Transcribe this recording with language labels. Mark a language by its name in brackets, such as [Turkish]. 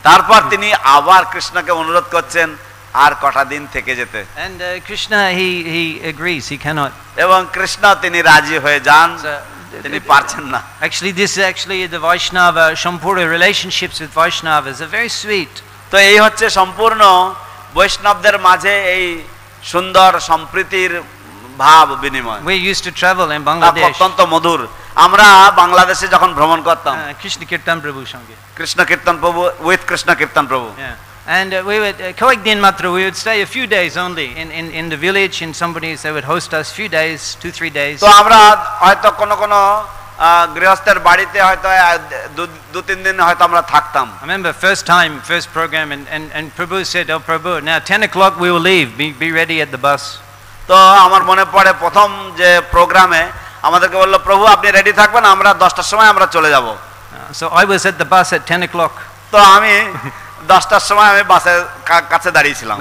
[Bangla] তারপর তিনি আবার কৃষ্ণকে অনুরোধ করছেন আর কটা দিন থেকে যেতে। [English] And Krishna he agrees, he cannot. [Bangla] এবং কৃষ্ণ তিনি রাজি হয়ে যান, তিনি পারছেন না। [English] Actually this is actually the Vaishnava Shampura relationships with Vaishnavas are very sweet. [Bangla] তো এই হচ্ছে সম্পূর্ণ বৈষ্ণবদের মাঝে এই সুন্দর সম্প্রীতির ভাব বিনিময়। [English] We used to travel in Bangladesh. [Bangla] অত্যন্ত মধুর। আমরা বাংলাদেশে যখন ভ্রমণ করতাম Krishna Kirtan Prabhu সঙ্গে, কৃষ্ণ কীর্তন প্রভু, উইথ কৃষ্ণ কীর্তন প্রভু। [English] And we would [Bangla] Koik Matra, [English] we would stay a few days only in the village, and somebody they would host us few days, 2-3 days. [Bangla] তো আমরা হয়তো কোন গৃহস্থের বাড়িতে হয়তো 2-3 দিন হয়তো আমরা থাকতাম। [English] I remember first program and Prabhu said, "Oh Prabhu, now 10 o'clock we will leave, be ready at the bus." [Bangla] তো আমার মনে পড়ে প্রথম যে প্রোগ্রামে আমাদেরকে বলল, প্রভু আপনি রেডি থাকবেন, আমরা 10টার সময় আমরা চলে যাব। [English] So I was at the bus at 10 o'clock. [Bangla] তো আমি 10টার সময় আমি বাসের কাছে দাঁড়িয়ে ছিলাম।